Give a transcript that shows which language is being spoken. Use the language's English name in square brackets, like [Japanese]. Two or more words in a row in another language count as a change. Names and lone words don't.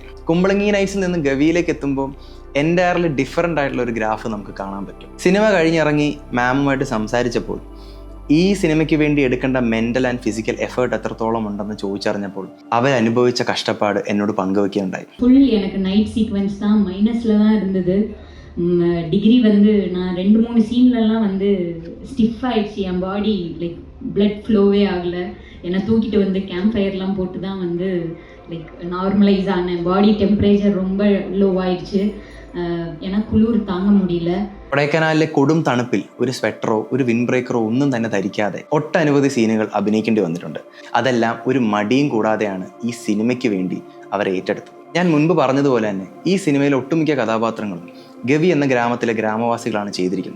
[Malayalam] കുമ്പളങ്ങി നൈറ്റ്സിൽ നിന്ന് ഗവിയിലേക്ക് എത്തുമ്പോൾ [English] entirely different [Malayalam] ആയിട്ടുള്ള ഒരു ഗ്രാഫ് നമുക്ക് കാണാൻ പറ്റും. സിനിമ കഴിഞ്ഞിറങ്ങി മാമുമായിട്ട് സംസാരിച്ചപ്പോൾ ഈ സിനിമയ്ക്ക് വേണ്ടി എടുക്കേണ്ട [English] mental and physical effort [Malayalam] എത്രത്തോളം ഉണ്ടെന്ന് ചോദിച്ചറിഞ്ഞപ്പോൾ അവരനുഭവിച്ച കഷ്ടപ്പാട് എന്നോട് പങ്കുവെക്കുകയുണ്ടായി. [Tamil] ஃபுல் எனக்கு [English] night sequence [Tamil] தான் மைனஸில் தான் இருந்தது. டிகிரி வந்து நான் 2-3 சீன்லலாம் வந்து ஸ்டிஃப் ஆயிடுச்சு. என் பாடி [English] like blood [Tamil] ஃப்ளோவே ஆகலை. என்னை தூக்கிட்டு வந்து கேம்ப் ஃபயர்லாம் போட்டு தான் வந்து [English] like normalise [Tamil] ஆனேன். [English] body temperature [Tamil] ரொம்ப லோ ஆயிடுச்சு. எனக்கு குளிர் தாங்க முடியல. [Malayalam] കൊടൈക്കനാലിലെ കൊടും തണുപ്പിൽ ഒരു സ്വെറ്ററോ ഒരു വിൻഡ് ബ്രേക്കറോ ഒന്നും തന്നെ ധരിക്കാതെ ഒട്ടനവധി സീനുകൾ അഭിനയിക്കേണ്ടി വന്നിട്ടുണ്ട്. അതെല്ലാം ഒരു മടിയും കൂടാതെയാണ് ഈ സിനിമയ്ക്ക് വേണ്ടി അവർ ഏറ്റെടുത്തത്. ഞാൻ മുൻപ് പറഞ്ഞതുപോലെ തന്നെ ഈ സിനിമയിലെ ഒട്ടുമിക്ക കഥാപാത്രങ്ങളും ഗവി എന്ന ഗ്രാമത്തിലെ ഗ്രാമവാസികളാണ് ചെയ്തിരിക്കുന്നത്.